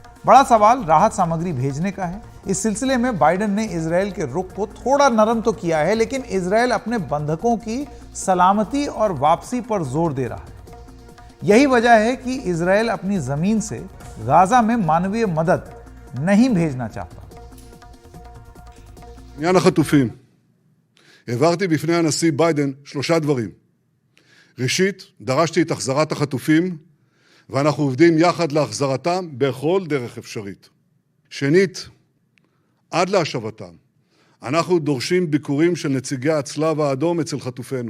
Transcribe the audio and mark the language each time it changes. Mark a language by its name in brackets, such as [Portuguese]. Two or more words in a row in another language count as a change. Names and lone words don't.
[Hindi] बड़ा सवाल राहत सामग्री भेजने का है। इस सिलसिले में बाइडेन ने इजराइल के रुख को थोड़ा नरम तो किया है, लेकिन इजराइल अपने बंधकों की सलामती और वापसी पर जोर दे रहा है। यही वजह है कि इजराइल अपनी जमीन से गाजा में मानवीय मदद नहीं भेजना चाहता। [Hebrew] עניין החטופים. העברתי בפני הנשיא ביידן 3 דברים. ראשית, דרשתי את החזרת החטופים, ואנחנו עובדים יחד להחזרתם בכל דרך אפשרית. שנית, עד להשבתם, אנחנו דורשים ביקורים של נציגי הצלב האדום אצל חטופינו.